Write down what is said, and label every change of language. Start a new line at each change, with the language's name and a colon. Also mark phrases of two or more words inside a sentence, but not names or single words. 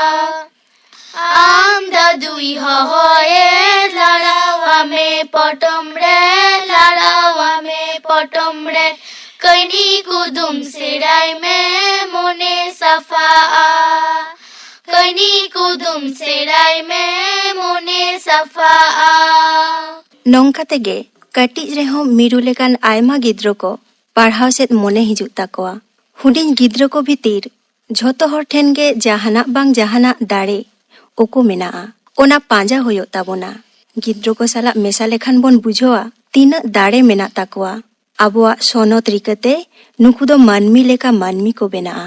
Santali: আম দাদুই হয়ে লড়াওয়ামে পটম রে কইনি কুদুম সেরাই মে মনে সাফা কইনি কুদুম সেরাই মে মনে সাফা ᱱᱚᱝᱠᱟ ᱛᱮᱜᱮ ᱠᱟᱹᱴᱤᱡ ᱨᱮᱦᱚᱸ ᱢᱤᱨᱩ ᱞᱮᱠᱟᱱ ᱟᱭᱢᱟ ᱜᱤᱫᱽᱨᱟᱹ ᱠᱚ ᱯᱟᱲᱦᱟᱣ ᱥᱮᱫ ᱢᱚᱱᱮ ᱦᱤᱡᱩᱜ ᱛᱟᱠᱚᱣᱟ᱾ ᱦᱩᱰᱤᱧ ᱜᱤᱫᱽᱨᱟᱹ ᱠᱚ ᱵᱷᱤᱛᱤᱨ ᱡᱷᱚᱛᱚ ᱦᱚᱲ ᱴᱷᱮᱱ ᱜᱮ ᱡᱟᱦᱟᱱᱟᱜ ᱵᱟᱝ ᱡᱟᱦᱟᱱᱟᱜ ᱫᱟᱲᱮ ᱩᱠᱩ ᱢᱮᱱᱟᱜᱼᱟ᱾ ᱚᱱᱟ ᱯᱟᱸᱡᱟ ᱦᱩᱭᱩᱜ ᱛᱟᱵᱚᱱᱟ᱾ ᱜᱤᱫᱽᱨᱟᱹ ᱠᱚ ᱥᱟᱞᱟᱜ ᱢᱮᱥᱟ ᱞᱮᱠᱷᱟᱱ ᱵᱚᱱ ᱵᱩᱡᱷᱟᱹᱣᱟ ᱛᱤᱱᱟᱹᱜ ᱫᱟᱲᱮ ᱢᱮᱱᱟᱜ ᱛᱟᱠᱚᱣᱟ᱾ ᱟᱵᱚᱣᱟᱜ ᱥᱚᱱᱚᱛ ᱨᱤᱠᱟᱹᱛᱮ ᱱᱩᱠᱩ ᱫᱚ ᱢᱟᱹᱱᱢᱤ ᱞᱮᱠᱟ ᱢᱟᱹᱱᱢᱤ ᱠᱚ ᱵᱮᱱᱟᱜᱼᱟ᱾